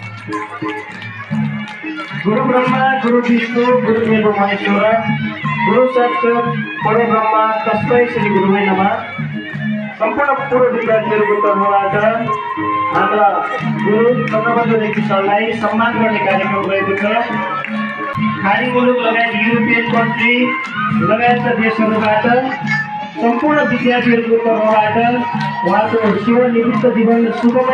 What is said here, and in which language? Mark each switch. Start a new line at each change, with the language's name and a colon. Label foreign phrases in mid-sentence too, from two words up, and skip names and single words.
Sanskrit: गुरु ब्रह्मा गुरु विष्णु गुरु देव महेश्वर गुरु साक्षात् परब्रह्म तस्मै श्री गुरुवे नमः
Nepali: सम्पूर्ण पूर्व विद्यार्थीहरूको तर्फबाट हाम्रा गुरु चन्द्रबहादुर रेग्मी सरलाई सम्मान गर्ने कार्यक्रम रहेको छ खाडी मुलुक लगायत युरोपियन कन्ट्री लगायतका देशहरूबाट सम्पूर्ण विद्यार्थीहरूको तर्फबाट उहाँको सेवानिवृत्त जीवन सुखमय